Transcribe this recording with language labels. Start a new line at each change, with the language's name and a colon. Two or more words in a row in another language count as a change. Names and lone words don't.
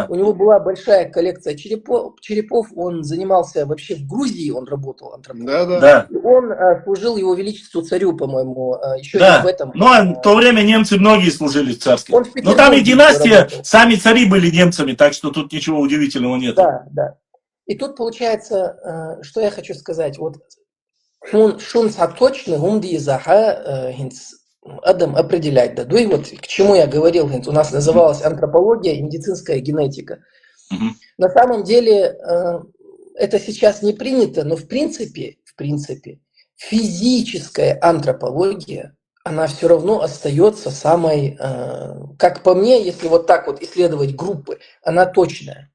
Russian: У него была большая коллекция черепов. Он занимался вообще в Грузии, он работал антропологом. Да. И он служил его величеству царю, по-моему, еще и Да. в этом. Но в то время немцы многие служили в царских. Он в Но там и Петербурге династия, работал. сами цари были немцами, так что тут ничего удивительного нет. Да. И тут получается, что я хочу сказать. Вот шун саточный гумди заха Адам определять. Да, и вот к чему я говорил, у нас называлась антропология и медицинская генетика. На самом деле это сейчас не принято, но в принципе, физическая антропология, она все равно остается самой, как по мне, если вот так вот исследовать группы, она точная.